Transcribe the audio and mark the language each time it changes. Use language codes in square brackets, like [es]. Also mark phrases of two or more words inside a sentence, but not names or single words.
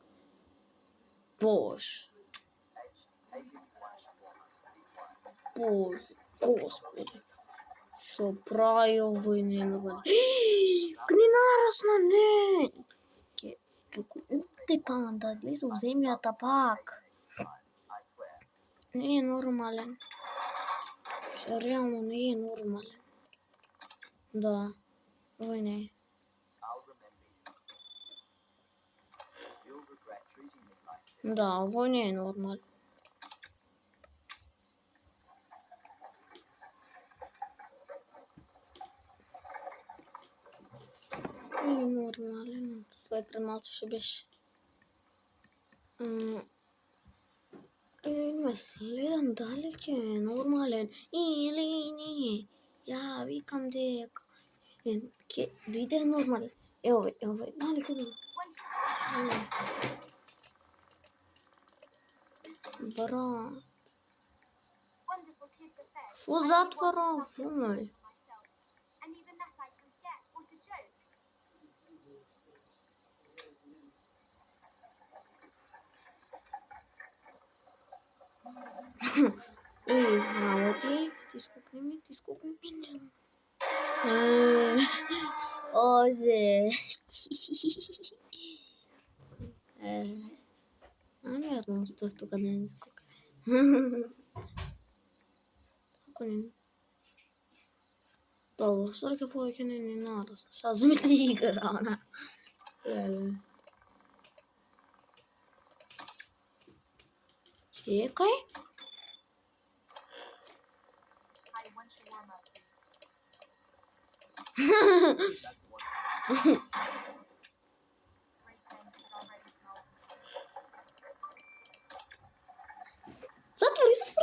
[mk] Боже. [en] Hey, give me one shawarma. Be quiet. [mk] Боже, Господи. Што прави овој ненормален? Не нарасна, не! Ке го утепам да влезе у земјата пак. [en] Next time, I swear. [mk] Не е нормален. Што реално не е нормален. Да, овој не е. [en] I'll remember you. You'll regret treating me like this. [mk] Да, овој не е нормален. Не е нормален. Тој пред малце што беше. Ме следам дали ќе е нормален или не. Ја викам дека ќе биде нормален. Ево, дали ќе биде? Брат, [en] Wonderful kids are fed. [mk] што [en] I don't [mk] затвора [en] want to have [mk] овој? [en] this for myself. And even that I forget. What a joke. [mk] Работи, тискупни ми. Оже. Намерно стоев тука да не скокне. Ако не... Добро, сорке повеќе не нарасна. Сега замисли игра, она. Чекај. [en] I want shawarma, please. That's one. Great things that already smell. [mk] Затвори.